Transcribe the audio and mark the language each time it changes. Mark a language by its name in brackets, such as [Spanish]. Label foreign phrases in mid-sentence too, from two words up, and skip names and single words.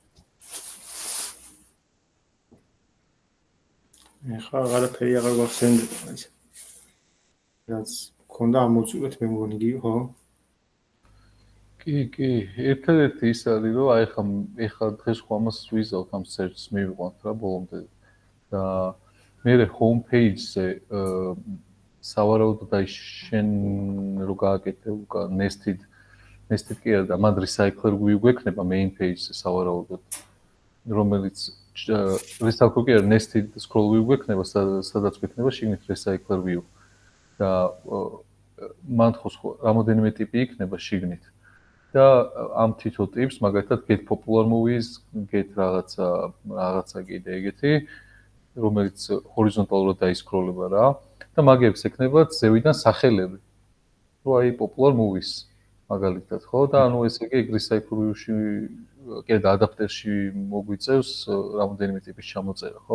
[Georgian] ეხლა აღარაფერი აღარ გვახსენდება ის. რაც ქონდა ამოწურეთ მე მგონი კი ხო? კი, ერთადერთი ის არის რომ აი ხა დღეს ხო ამას ვიზავთ ამ search-ს მივიყვანთ რა ბოლომდე და მე home page-ზე სავარაუდოდ აი შენ რო გააკეთე უკა nested კი არა და მან [English] recycler view [Georgian] გვექნება [English] main page-ზე [Georgian] სავარაუდოდ რომელიც recycler კი არა [English] nested scroll view [Georgian] გვექნება სადაც გვექნება შიგნით [English] recycler view [Georgian] და მან ხო რამოდენიმე ტიპი იქნება შიგნით და ამ თითო ტიპს მაგალითად [English] get popular movies get [Georgian] რაღაცა კიდე ეგეთი რომელიც ჰორიზონტალურად დაისკროლება რა და მაგებს ექნება ზევიდან სახელები. რო აი [English] popular movies [Georgian] მაგალითად, ხო? და ანუ ესე იგი [English] Recycle View-ში [Georgian] კიდე ადაპტერში მოგვიწევს რამოდენიმე ტიპის ჩამოწერა, ხო?